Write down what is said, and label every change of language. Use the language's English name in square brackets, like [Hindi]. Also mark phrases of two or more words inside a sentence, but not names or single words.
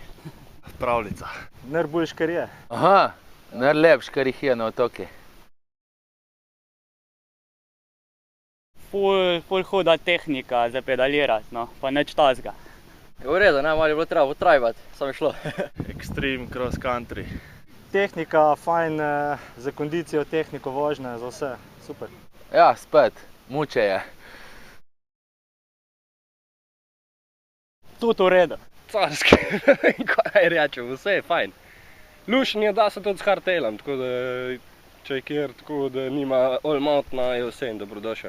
[Slovenian] Pravljica. Najboljš, kar je. Aha, najlepš, kar jih je na otoki. Ful huda tehnika za pedalirati, no, pa nič tazga. Je v redu, ne, malo je bilo treba potrajbati, samo je šlo. [English] Extreme cross country. [Slovenian] Tehnika, fajn za kondicijo, tehniko vožnje, za vse. Super. Ja, spet, muče je. Tudi v redu. Carski, ne vem, kaj rečem, vse je fajn. Lušen je, da se tudi s hardtailom, tako da če je kjer tako, da nima [English] all mountaina, [Slovenian] je vse in dobrodošel.